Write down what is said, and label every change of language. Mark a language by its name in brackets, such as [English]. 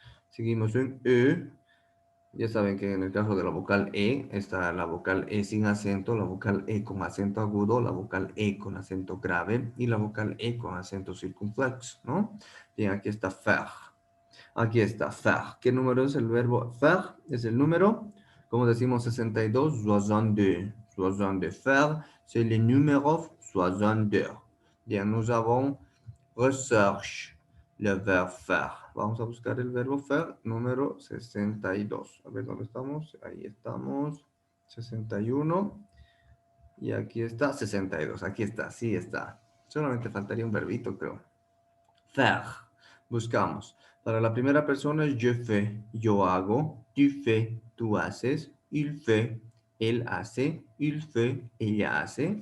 [Spanish] Seguimos en Ya saben que en el caso de la vocal E está la vocal E sin acento, la vocal E con acento agudo, la vocal E con acento grave y la vocal E con acento circunflejo, ¿no? Bien, aquí está faire. Aquí está faire. ¿Qué número es el verbo faire? Es el número, como decimos, 62, 62. [French] 62. Faire, c'est le numéro 62. Bien, nous avons recherche. Le verbo faire. [Spanish] Vamos a buscar el verbo faire número 62. A ver dónde estamos. Ahí estamos. 61. Y aquí está 62. Aquí está. Sí está. Solamente faltaría un verbito, creo. Faire. Buscamos. Para la primera persona es [French] je fais. [Spanish] Yo hago. [French] Tu fais. [Spanish] Tú haces. [French] Il fait. [Spanish] Él hace. Il fait. Ella hace.